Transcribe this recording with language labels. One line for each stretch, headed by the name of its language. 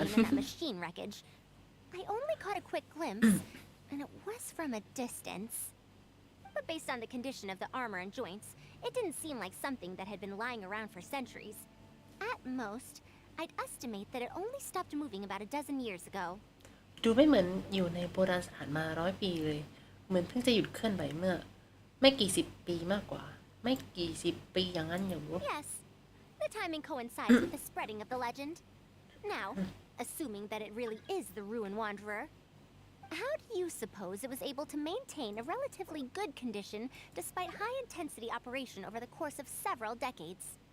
English: and that machine wreckage. I only caught a quick glimpse, and it was from a distance. But based on the condition of the armor and joints, it didn't seem like something that had been lying around for centuries. At most, I'd estimate that it only stopped moving about a dozen years ago.
Thai: ดูไม่เหมือนอยู่ในโบราณสถานมา100 ปีเลยเหมือนเพิ่งจะหยุดเคลื่อนไหวเมื่อไม่กี่สิบปีมากกว่าไม่กี่สิบปีอย่างนั้นอยู่
English: Yes, the timing coincides with the spreading of the legend. Now, assuming that it really is the Ruin Wanderer, how do you suppose it was able to maintain a relatively good condition despite high-intensity operation over the course of several decades?